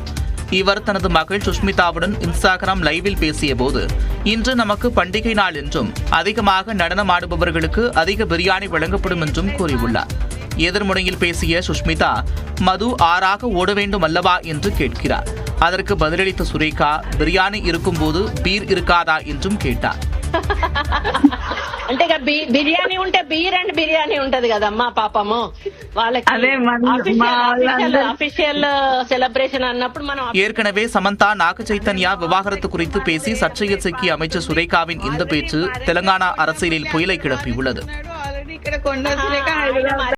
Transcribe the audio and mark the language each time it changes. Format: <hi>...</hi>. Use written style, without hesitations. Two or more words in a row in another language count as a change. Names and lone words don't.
<ta>இவர் தனது மகள் சுஷ்மிதாவுடன் இன்ஸ்டாகிராம் லைவில் பேசிய போது, இன்று நமக்கு பண்டிகை நாள் என்றும் அதிகமாக நடனமாடுபவர்களுக்கு அதிக பிரியாணி வழங்கப்படும் என்றும் கூறியுள்ளார். எதிர்முனையில் பேசிய சுஷ்மிதா, மது ஆறாக ஓட வேண்டும் அல்லவா என்று கேட்கிறார். அதற்கு பதிலளித்த சுரேகா, பிரியாணி இருக்கும் போது பீர் இருக்காதா என்றும் கேட்டார்.</ta> <te>అంటే బిర్యానీ ఉంటే</te> <en>beer and biryani</en> <te>ఉంటది కదమ్మా పాపము వాళ్ళకి</te> <en>official celebration</en> <te>అన్నప్పుడు మనం.</te> <ta>ஏற்கனவே சமந்தா நாக சைத்தன்யா விவாகரத்து குறித்து பேசி சர்ச்சையில் சிக்கிய அமைச்சர் சுரேகாவின் இந்த பேச்சு தெலுங்கானா அரசியலில் புயலை கிளப்பியுள்ளது.</ta>